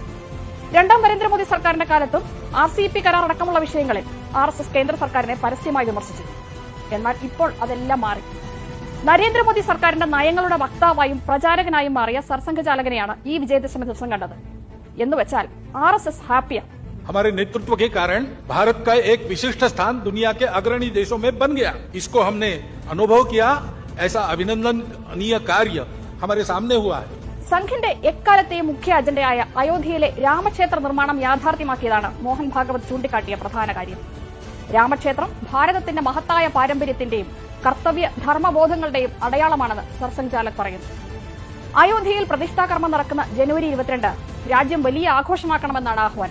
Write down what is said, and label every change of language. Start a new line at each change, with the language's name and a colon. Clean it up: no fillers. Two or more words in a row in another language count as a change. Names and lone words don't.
Malayalam: രണ്ടാം നരേന്ദ്രമോദി സർക്കാരിന്റെ കാലത്തും RCEP കരാർ അടക്കമുള്ള വിഷയങ്ങളിൽ RSS കേന്ദ്ര സർക്കാരിനെ പരസ്യമായി വിമർശിച്ചു. എന്നാൽ ഇപ്പോൾ അതെല്ലാം മാറി. നരേന്ദ്രമോദി സർക്കാരിന്റെ നയങ്ങളുടെ വക്താവായും പ്രചാരകനായും മാറിയ സർസംഘ് ചാലകനെയാണ് ഈ വിജയദശമി ദിവസം കണ്ടത്. എന്നുവെച്ചാൽ RSS ഹാപ്പിയാണ്.
Hindi: हमारे नेतृत्व के कारण भारत का एक विशिष्ट स्थान दुनिया के अग्रणी देशों में बन गया. इसको हमने अनुभव किया. ऐसा अभिनंदनीय कार्य हमारे सामने हुआ है.
Malayalam: സംഘിന്റെ എക്കാലത്തെയും മുഖ്യ അജണ്ടയായ അയോധ്യയിലെ രാമക്ഷേത്ര നിർമ്മാണം യാഥാർത്ഥ്യമാക്കിയതാണ് മോഹൻ ഭാഗവത് ചൂണ്ടിക്കാട്ടിയ പ്രധാന കാര്യം. രാമക്ഷേത്രം ഭാരതത്തിന്റെ മഹത്തായ പാരമ്പര്യത്തിന്റെയും കർത്തവ്യ ധർമ്മബോധങ്ങളുടെയും അടയാളമാണെന്ന് സർസംഘ് ചാലക് പറയുന്നു. അയോധ്യയിൽ പ്രതിഷ്ഠാകർമ്മം നടക്കുന്ന ജനുവരി 22 രാജ്യം വലിയ ആഘോഷമാക്കണമെന്നാണ് ആഹ്വാനം.